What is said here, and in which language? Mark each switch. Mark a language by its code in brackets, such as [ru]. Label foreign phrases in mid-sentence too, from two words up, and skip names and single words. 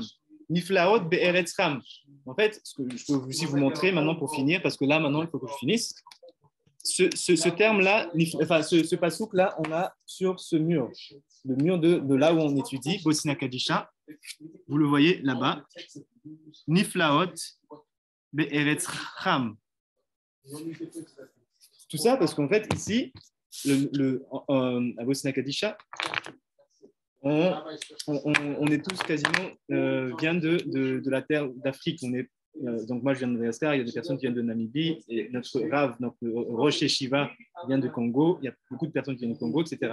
[he] נפלאות, בארץ חם. [fr] En fait, ce que je peux aussi vous montrer maintenant pour finir, parce que là, maintenant, il faut que je finisse. Ce terme-là, enfin, ce pasuk-là, on a sur ce mur, le mur de là où on étudie, Bosina Kadisha. Vous le voyez là-bas. [he] נפלאות בארץ חם. [fr] Tout ça parce qu'en fait, ici, à Bosna Kadisha, on est tous quasiment vient de la terre d'Afrique. Donc moi, je viens de Madagascar, il y a des personnes qui viennent de Namibie, et notre Rav, notre [he] ראש ישיבה [fr] vient de Congo, il y a beaucoup de personnes qui viennent du Congo, etc.